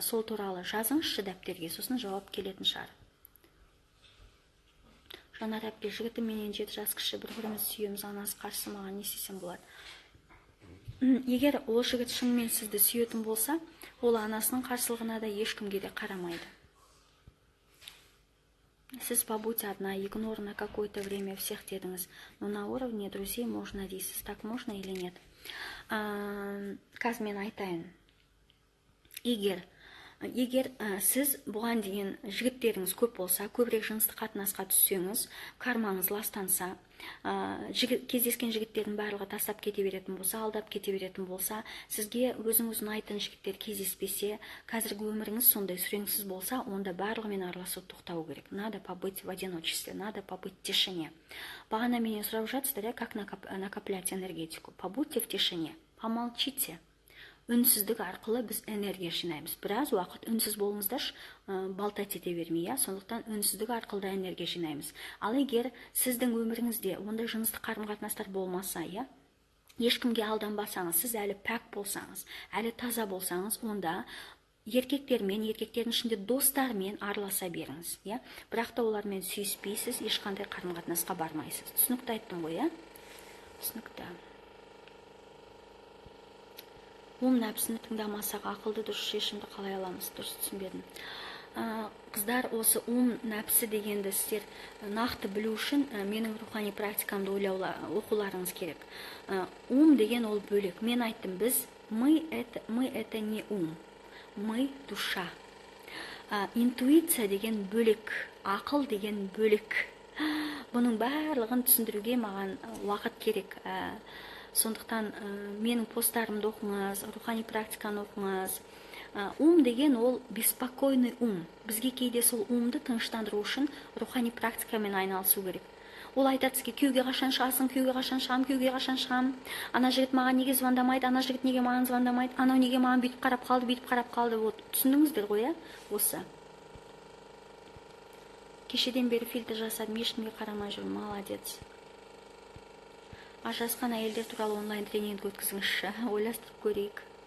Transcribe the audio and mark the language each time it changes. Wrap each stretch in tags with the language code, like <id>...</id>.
<kk>Сол туралы жазыңызшы дәптерге, сосын жауап келетін шығар. Жанар әпке, жігітім менен 7 жас кіші, бір-бірімізді сүйеміз, анасы қарсы, маған не істесем болады? Егер ол жігіт шынымен сізді сүйетін болса, ол анасының қарсылығына да ешкімге де қарамайды. Сіз</kk> <ru>побудьте одна, игнор на какое-то время всех</ru> <kk>дедіңіз,</kk> <ru>но на уровне друзей можно</ru> <kk>дейсіз.</kk> <ru>Так можно или нет?</ru> <kk>Қазір мен айтайын.</kk> <ru>Егер сіз бұған дейін жігіттеріңіз көп болса, көбірек жыныстық қатынасқа түссеңіз, кармаңыз ластанса, кездескен жігіттердің барлығы тастап кете беретін болса, алдап кете беретін болса, сізге өзіңіз ұнайтын жігіттер кездеспесе, қазіргі өміріңіз сондай сүреңсіз болса, онда барлығымен араласуды тоқтау керек. Надо побыть в одиночестве, надо побыть в тишине.</ru> <kk>Бағана менен сұрап жатсыздар,</kk> <ru>как накоплять энергетику? Побудьте в тишине, помолчите.</ru> <kk>Үнсіздік арқылы біз энергия жинаймыз. Біраз уақыт үнсіз болыңыздаршы, балтать ете бермей, сондықтан үнсіздік арқылы да энергия жинаймыз. Ал егер сіздің өміріңізде ондай жыныстық қарым-қатынастар болмаса, ешкімге алданбасаңыз, сіз әлі пәк болсаңыз, әлі таза болсаңыз, онда еркектермен, еркектердің ішінде достармен араласа беріңіз, бірақ та олармен сүйіспейсіз, ешқандай қарым-қатынасқа бармайсыз. Түсінікті айттым ғой, түсінікті. Нәпсіні тыңдамасақ, ақылды дұрыс шешімді қалай аламыз? Дұрыс түсінбедім. Қыздар, осы нәпсі дегенді сіздер нақты білу үшін менің рухани практикамды оқуларыңыз керек. Деген ол бөлек. Мен айттым,</kk> <ru>мы это не ум, мы душа.</ru> <kk>Интуиция деген бөлек, ақыл деген бөлек. Бұның барлығын түсіндіруге маған уақыт керек. Сондықтан менің посттарымды оқыңыз, рухани практиканы оқыңыз. Деген ол беспокойный ум. Бізге кейде сол умды тыныштандыру үшін рухани практикамен айналысу керек. Ол айтады сізге, күйеуге қашан шығасың, күйеуге қашан шығам, күйеуге қашан шығам. Ана жігіт маған неге звондамайды, ана жігіт неге маған звондамайды, анау неге маған бүйтіп қарап қалды, бүйтіп қарап қалды. Түсіндіңіздер ғой, осы. Кешеден бері фильтр жасадым, ешкімге қарамай жүрмін, молодец. Ажырасқан әйелдер туралы онлайн тренинг өткізіңізші, ойластырып көрейік.</kk>